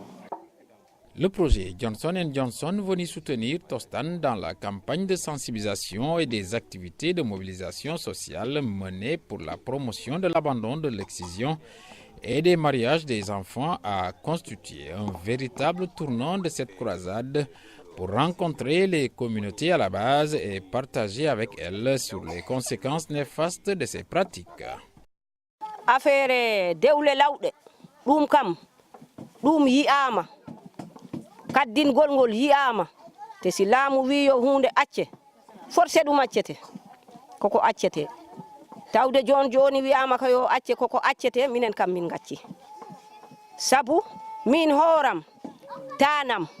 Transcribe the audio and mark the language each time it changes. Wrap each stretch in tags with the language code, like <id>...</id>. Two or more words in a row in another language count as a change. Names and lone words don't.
<fr>Le projet Johnson & Johnson venu soutenir Tostan dans la campagne de sensibilisation et des activités de mobilisation sociale menées pour la promotion de l'abandon de l'excision et des mariages des enfants a constitué un véritable tournant de cette croisade pour rencontrer les communautés à la base et partager avec elles sur les conséquences néfastes de ces pratiques.</fr> <ff>Affaire dewle lawde dum kam dum yi'ama kaddingol ngol yi'ama te si laamu wi yo hunde acce forcé ɗum accete koko accete tawde joni wi'ama ko yo acce koko accete minen kam min gacci sabu min horam tanam</ff>